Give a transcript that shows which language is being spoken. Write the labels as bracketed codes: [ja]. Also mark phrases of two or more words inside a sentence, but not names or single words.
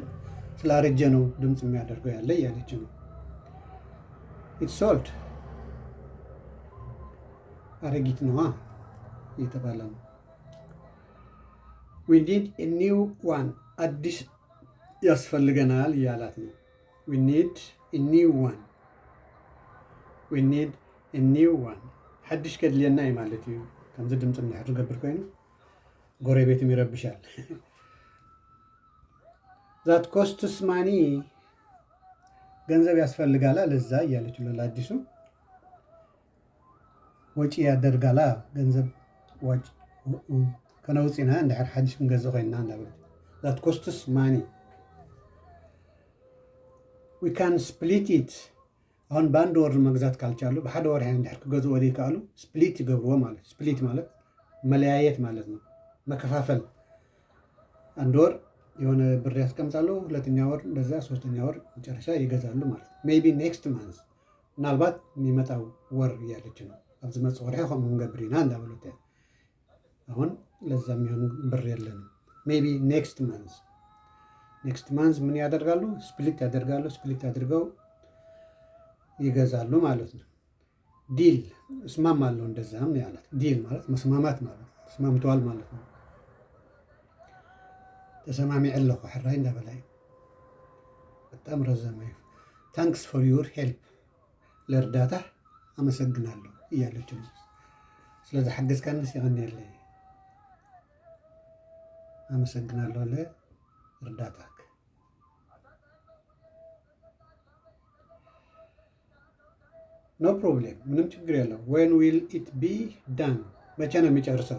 [am] ስላረጀ ነው ድምፅ የሚያደርገው ያለ እያለች ነው። [en] It's old [am] አረጊት ነዋ እየተባለ ነው። [en] We need a new one [am] አዲስ ያስፈልገናል እያላት ነው። [en] We need a new one [ti] ሓድሽ ከድልየና እዩ ማለት እዩ። ከምዚ ድምፂ እንድሕር ዝገብር ኮይኑ [am] ጎረቤትም ይረብሻል። [en] That costs money [am] ገንዘብ ያስፈልጋላ ለዛ እያለች ለአዲሱ ወጪ ያደርጋላ [ti] ገንዘብ ከነውፂና እንድሕር ሓድሽ ክንገዝእ ኮይንና እንዳበለ [en] That costs money we can split it። [am] አሁን በአንድ ወር መግዛት ካልቻሉ [ti] በሓደ ወር እንድሕር ክገዝኦ ዘይከኣሉ ስፕሊት ይገብርዎ [am] ማለት ስፕሊት ማለት መለያየት ማለት ነው። መከፋፈል አንድ ወር የሆነ ብር ያስቀምጣሉ፣ ሁለተኛ ወር እንደዛ፣ ሶስተኛ ወር መጨረሻ ይገዛሉ ማለት ነው። [en] Maybe next month [am] ምናልባት የሚመጣው ወር እያለች ነው። [ti] ኣብዚ መፅእ ወርሒ ከምኡ ንገብር ኢና እንዳበለት [am] አሁን ለዛ የሚሆን ብር የለንም። [en] Maybe next month [am] ምን ያደርጋሉ? ስፕሊት ያደርጋሉ። ስፕሊት አድርገው ይገዛሉ ማለት ነው። ዲል እስማማለሁ እንደዛም ያላት ዲል ማለት መስማማት ማለት ተስማምተዋል ማለት ነው። [ti] ተሰማሚዕ ኣለኹ ሕራይ እንዳበላይ [am] በጣም ረዘመ። [en] Thanks for your help [am] ለእርዳታ አመሰግናለሁ እያለች ነው። ስለዚህ [ti] ሓገዝካኒ ሲቀኒየለ [am] አመሰግናለሁ ለእርዳታክ። [en] No problem፣ [am] ምንም ችግር የለው። [en] When will it be done፣ [am] መቼ ነው የሚጨርሰው?